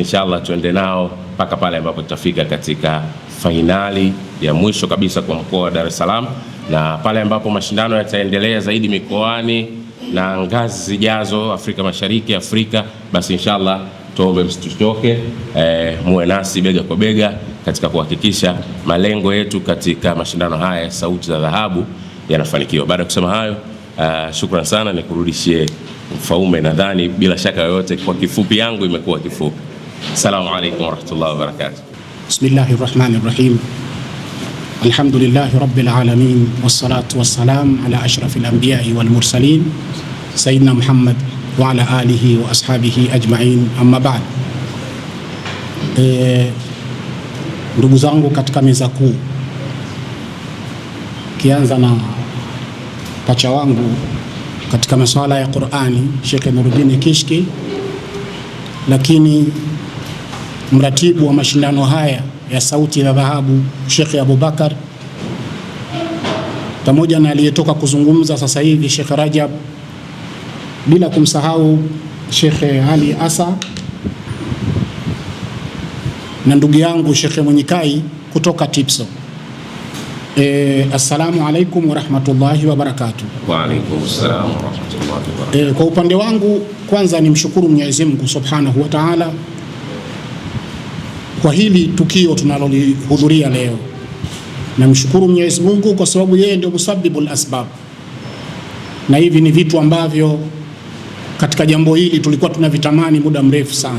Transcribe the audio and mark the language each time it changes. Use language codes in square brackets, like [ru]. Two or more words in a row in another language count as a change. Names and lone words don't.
[sw] inshallah tuende nao mpaka pale ambapo tutafika katika fainali ya mwisho kabisa kwa mkoa wa Dar es Salaam, na pale ambapo mashindano yataendelea zaidi mikoani na ngazi zijazo Afrika Mashariki, Afrika, basi inshallah tuombe msituchoke, muwe nasi bega kwa bega katika kuhakikisha malengo yetu katika mashindano haya ya Sauti za Dhahabu yanafanikiwa. Baada ya kusema hayo, shukrani sana, nikurudishie Mfaume. Nadhani bila shaka yoyote kwa kifupi yangu imekuwa kifupi. [ar] السلام عليكم ورحمة الله وبركاته. بسم الله الرحمن الرحيم الحمد لله رب العالمين والصلاة والسلام على أشرف الأنبياء والمرسلين سيدنا محمد وعلى آله وأصحابه أجمعين أما بعد. [sw] Ndugu zangu katika meza kuu, kianza na pacha wangu katika masuala ya Qur'ani Sheikh Nuruddin Kishki, lakini mratibu wa mashindano haya ya Sauti za Dhahabu Sheikh Abubakar, pamoja na aliyetoka kuzungumza sasa hivi Sheikh Rajab, bila kumsahau Sheikh Ali Asa na ndugu yangu Sheikh Mwenyikai kutoka Tipso. [ar] السلام عليكم ورحمة الله وبركاته. وعليكم السلام ورحمة الله وبركاته. [sw] Kwa upande wangu kwanza nimshukuru Mwenyezi Mungu [ar] سبحانه وتعالى [sw] kwa hili tukio tunalolihudhuria leo. Namshukuru Mwenyezi Mungu kwa sababu yeye ndio [ar] مسبب الأسباب, [sw] na hivi ni vitu ambavyo katika jambo hili tulikuwa tunavitamani muda mrefu sana.